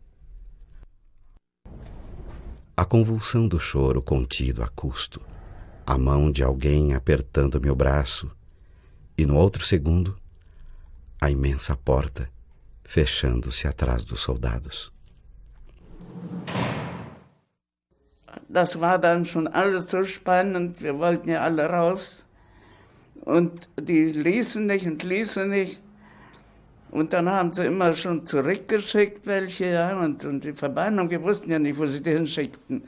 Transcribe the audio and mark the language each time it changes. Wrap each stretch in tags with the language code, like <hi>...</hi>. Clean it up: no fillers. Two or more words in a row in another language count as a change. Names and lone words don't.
<pt>A convulsão do choro contido a custo, a mão de alguém apertando meu braço, e no outro segundo, a imensa porta fechando-se atrás dos soldados.</pt> <de>Das war dann schon alles so spannend, wir wollten ja alle raus und die ließen nicht und ließen nicht. Und dann haben sie immer schon zurückgeschickt, welche, ja, und die Verbannung, wir wussten ja nicht, wo sie die hinschickten.</de>